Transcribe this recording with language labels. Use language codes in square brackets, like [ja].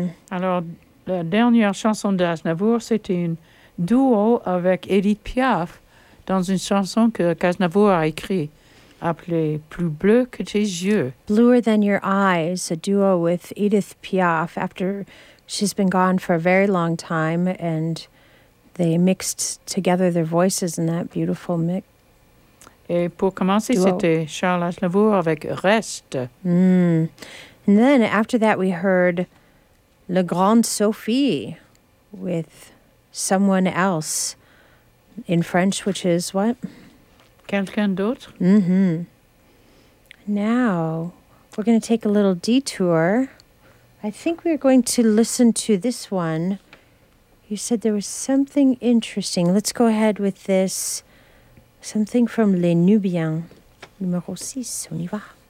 [fr] Alors, la dernière chanson d'Aznavour, c'était un duo avec Édith Piaf dans une chanson que Aznavour a écrite, appelée « Plus bleu que tes yeux ».« [en] Bluer than your eyes », a duo with Édith Piaf after she's been gone for a very long time, and they mixed together their voices in that beautiful mix. [fr] Et pour commencer, c'était Charles Aznavour avec Reste. [en] And then after that, we heard La Grande Sophie with Someone Else in French, which is what? [fr] Quelqu'un d'autre. Mm-hmm. [en] Now, we're going to take a little detour. I think we're going to listen to this one. You said there was something interesting. Let's go ahead with this. Something from Les Nubiens, [fr] numéro 6, on y va.